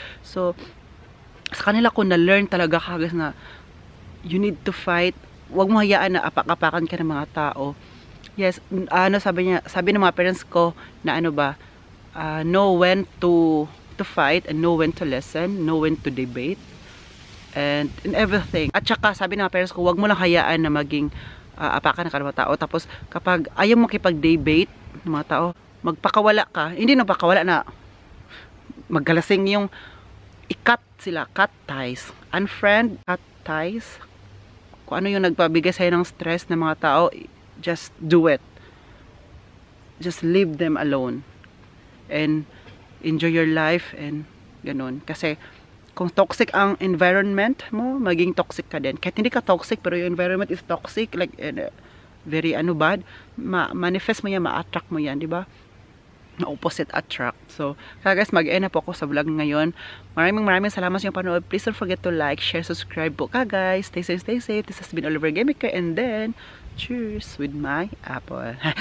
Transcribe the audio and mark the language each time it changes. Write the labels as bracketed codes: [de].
[tl] So sa kanila ko na-learn talaga kagas na [en] you need to fight, [tl] wag mo hayaan na apak-apakan ka ng mga tao. [en] Yes, [tl] sabi ng mga parents ko na [en] know when to fight and know when to listen, know when to debate and in everything. [tl] At saka sabi ng mga parents ko, wag mo lang hayaan na maging apakan ng mga tao. Tapos kapag ayaw mo kipag-debate ng mga tao, magpakawala ka. Hindi na pakawala na maggalasing yung i-cut sila, [en] cut ties, unfriend, cut ties. [tl] Kung ano yung nagpabigay sa'yo ng stress ng mga tao, [en] just do it. Just leave them alone and enjoy your life and ganun. [tl] Kasi kung toxic ang environment mo, maging toxic ka din. Kahit hindi ka toxic, pero yung environment is toxic, [en] like, very bad, [tl] manifest mo yan, ma-attract mo yan, di ba? [en] Opposite attract. [tl] So, kaya guys, mag-end na po ako sa vlog ngayon. Maraming salamat sa inyong panood. [en] Please don't forget to like, share, subscribe po ka guys. Stay safe, stay safe. This has been Oliver Gamiker, and then, cheers with my apple.